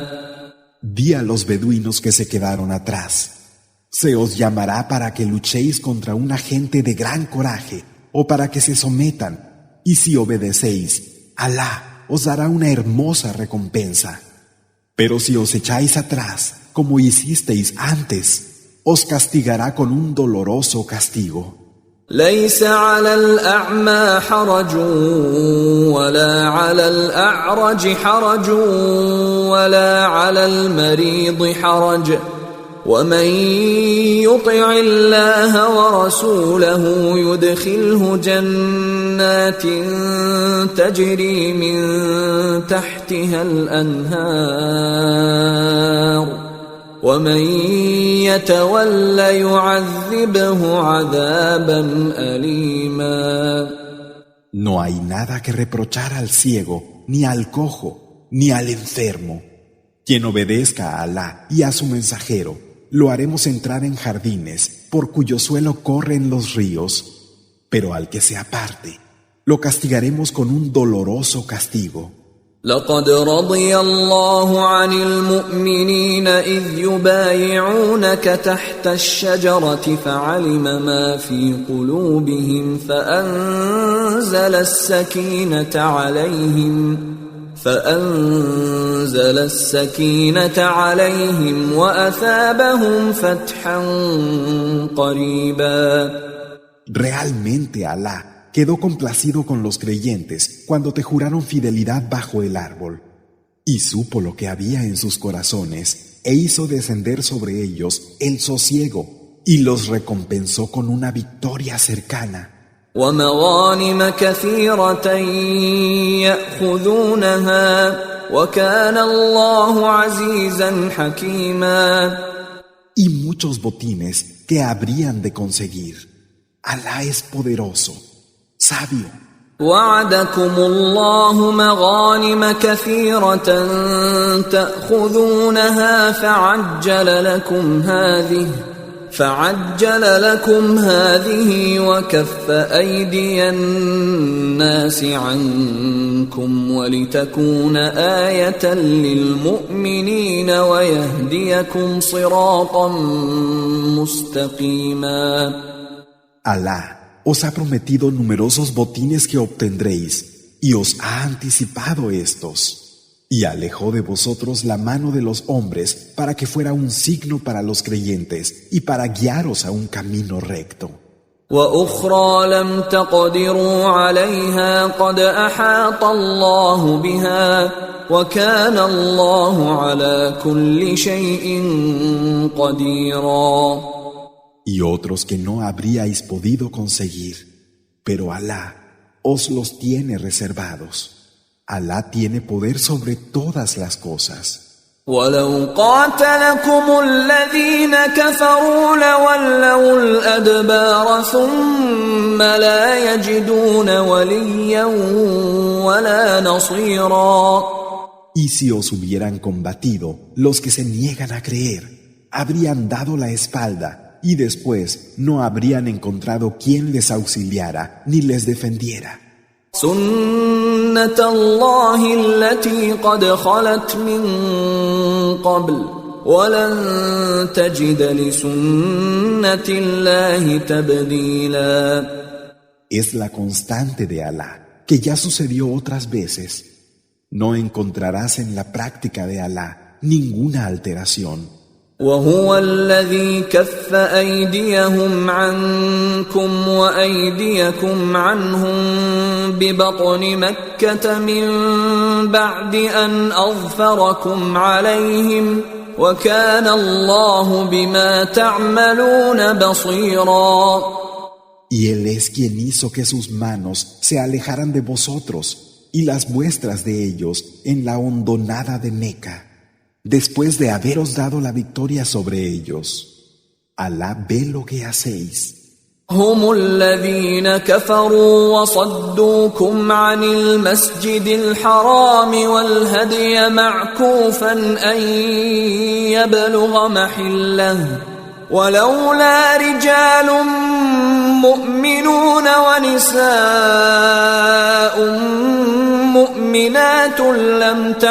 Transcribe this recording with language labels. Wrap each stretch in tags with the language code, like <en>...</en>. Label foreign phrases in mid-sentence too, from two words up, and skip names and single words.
<es>Di a los beduinos que se quedaron atrás: se os llamará para que luchéis contra una gente de gran coraje o para que se sometan, y si obedecéis, Alá os dará una hermosa recompensa. Pero si os echáis atrás, como hicisteis antes, os castigará con un doloroso castigo.</es> <ar>ليس على الأعمى حرج ولا على الأعرج حرج ولا على المريض حرج ومن يطع الله ورسوله يدخله جنات تجري من تحتها الأنهار ومن يتول يعذبه عذابا أليما.</ar> <es>No hay nada que reprochar al ciego, ni al cojo, ni al enfermo. Quien obedezca a Alá y a su mensajero, lo haremos entrar en jardines por cuyo suelo corren los ríos, pero al que se aparte, lo castigaremos con un doloroso castigo.</es> <ar>لقد رضي الله عن المؤمنين إذ يبايعونك تحت الشجرة فعلم ما في قلوبهم فأنزل السكينة عليهم وأثابهم فتحا قريبا.</ar> <es>Realmente Alá quedó complacido con los creyentes cuando te juraron fidelidad bajo el árbol, y supo lo que había en sus corazones, e hizo descender sobre ellos el sosiego, y los recompensó con una victoria cercana.</es> <ar>ومغانم كثيرة يأخذونها وكان الله عزيزا حكيما.</ar> <es>Y muchos botines que habrían de conseguir. Alá es poderoso, sabio.</es> <ar>وعدكم الله مغانم كثيرة تأخذونها فعجل لكم هذه وكف أيدي الناس عنكم ولتكون آية للمؤمنين ويهديكم صراطا مستقيما.</ar> <es>Alá os ha prometido numerosos botines que obtendréis y os ha anticipado estos. Y alejó de vosotros la mano de los hombres para que fuera un signo para los creyentes y para guiaros a un camino recto.</es> <ar>وأخرى لم تقدروا عليها قد أحاط الله بها وكان الله على كل شيء قديرا.</ar> <es>Y otros que no habríais podido conseguir, pero Alá os los tiene reservados. Alá tiene poder sobre todas las cosas.</es> <ar>ولو قاتلكم الذين كفروا لولوا الأدبار ثم لا يجدون وليا ولا نصيرا.</ar> <es>Y si os hubieran combatido, los que se niegan a creer, habrían dado la espalda y después no habrían encontrado quien les auxiliara ni les defendiera.</es> <ar>سنة الله التي قد خلت من قبل ولن تجد لسنة الله تبديلا.</ar> <es>Es la constante de Alá, que ya sucedió otras veces. No encontrarás en la práctica de Alá ninguna alteración.</es> <ar>وهو الذي كف أيديهم عنكم وأيديكم عنهم ببطن مكة من بعد أن أظفركم عليهم وكان الله بما تعملون بصيرا.</ar> <es>Y Él es quien hizo que sus manos se alejaran de vosotros y las vuestras de ellos en la hondonada de Meca, después de haberos dado la victoria sobre ellos. Alá ve lo que hacéis.</es> <ar>هم الذين كفروا وصدوكم عن المسجد الحرام والهدي معكوفا أن يبلغ محله ولولا رجال مؤمنون ونساء مؤمنات لم</ar>